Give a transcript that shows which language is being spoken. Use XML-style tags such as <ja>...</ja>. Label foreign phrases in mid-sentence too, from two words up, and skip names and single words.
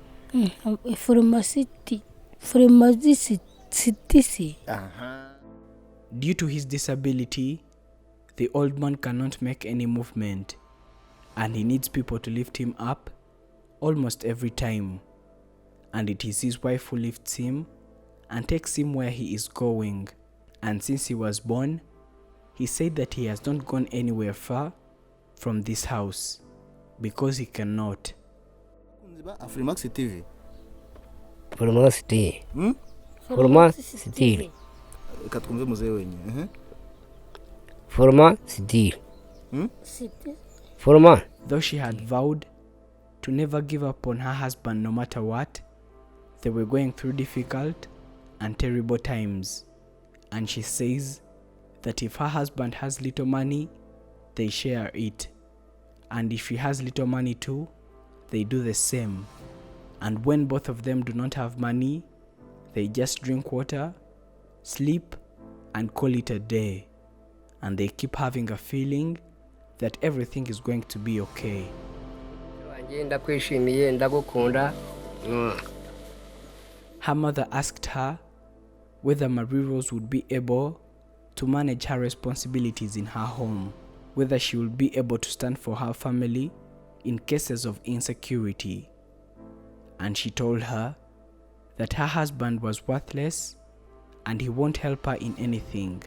<en>Due to his disability, the old man cannot make any movement, and he needs people to lift him up almost every time. And it is his wife who lifts him and takes him where he is going. And since he was born, he said that he has not gone anywhere far from this house because he cannot. Afrimax TV. Afrimax TV. Afrimax TV.</en> <sw>Katkumve mzee wenye.</sw> <en>Afrimax TV. Afrimax. Though she had vowed to never give up on her husband no matter what, they were going through difficult and terrible times. And she says that if her husband has little money, they share it. And if she has little money too, they do the same. And when both of them do not have money, they just drink water, sleep, and call it a day. And they keep having a feeling that everything is going to be okay.</en> <rw>wanjye ndakwishimiye ndagukunda.</rw> <en>Her mother asked her whether Marie Rose would be able to manage her responsibilities in her home, whether she would be able to stand for her family in cases of insecurity. And she told her that her husband was worthless and he won't help her in anything.</en>